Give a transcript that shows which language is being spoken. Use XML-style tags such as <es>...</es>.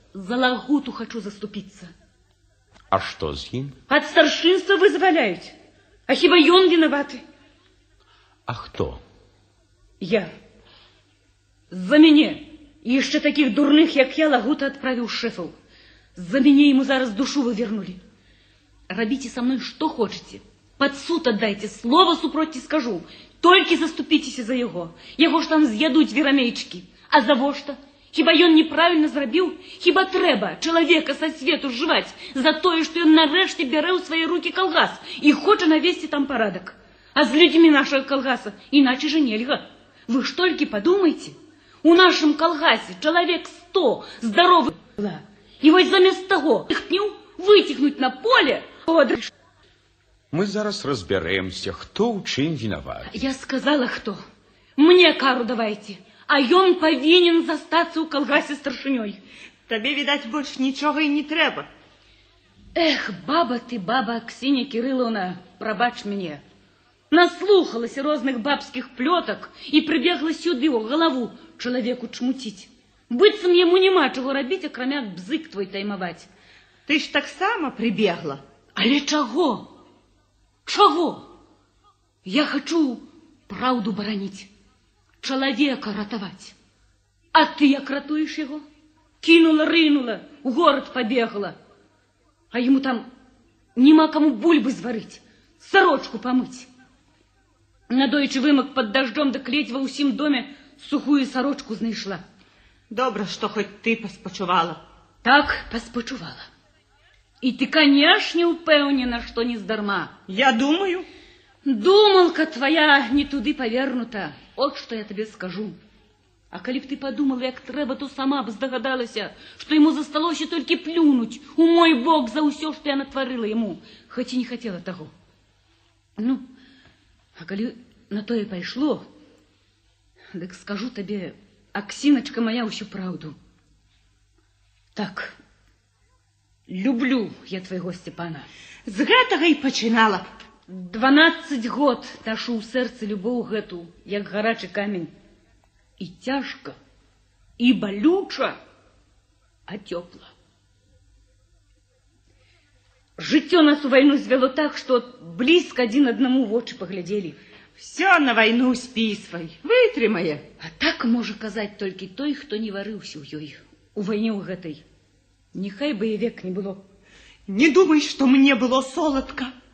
<be>За Лагуту хачу заступіцца. А што з ім? Ад старшынства вызваляюць. А хіба ён вінаваты? А хто? Я. За мяне. І яшчэ такіх дурных, як я, Лагута адправіў шэфаў.</be> <ru>За мяне ему зараз душу вывернули. Робите со мной что хотите. Под суд отдайте, слово супроть не скажу. Только заступитесь за его. Его ж там з'ядуть вірамейчики. А за во что?</ru> <be>Хіба ён неправильно зрабіў? Хіба трэба чалавека са свету жываць за тое, што ён нарэшце бярэ ў свае рукі калгас і хоча навесці там парадак. А з людзьмі нашага калгаса іначе же нельга. Вы ж толькі подумайте. У нашым калгасе чалавек 100 здоровых.</be> <ru>И вот замест того, вытягнуть на поле... Мы зараз разберемся, хто ў чым виноват. Я сказала, кто. Мне кару давайте.</ru> <be>А ён повинен застаться у калгасе старшынёй.</be> <ru>Табе, видать, больше ничего и не трэба. Эх, баба ты, баба Ксения Кирилловна, пробач мне. Наслухалась розных бабских плеток и прибегла сюды у голову человеку чмутить.</ru> <be>Быццам яму няма чаго рабіць, акрамя бзык твой таймаваць. Ты ж таксама прибегла. Але чаго? Чаго? Я хочу правду бараніць, чалавека ратаваць. А ты як ратуеш яго?</be> <ru>Кинула, рынула, у город побегла. А ему там нема кому бульбы зварить, сорочку помыть. Надоечы вымок под дождем, да клеть ва ўсім доме сухую сорочку знайшла. Добре, что хоть ты паспачувала.</ru> <be>Так, паспачувала.</be> <ru>И ты, конечно, упэўнена, что не здарма. Я думаю. Думалка твоя не туды повернута. Вот что я тебе скажу.</ru> <be>А калі б ты подумала, як трэба, то сама б здагадалася, што яму засталося толькі плюнуць у мой бок за ўсё, што я натварыла яму, хоць і не хацела таго. Ну, а калі на тое пайшло, дык скажу табе, Аксіначка моя, ўсю праўду. Так, люблю я твайго Сцепана. З гэтага і пачынала б. 12 год нашу ў сэрцы любоў гэту, як гарачы камень.</be> <ru>И тяжко, и болюча, а тепло. Жыццё нас у войну звело так, что близко один одному в очи поглядели. Все на войну списывай, вытрымае.</ru> <be>А так можа казаць толькі той, хто не варыўся ў ёй, у вайне ў гэтай. Нехай бы і век не было.</be> <ru>Не думай, что мне было солодко.</ru>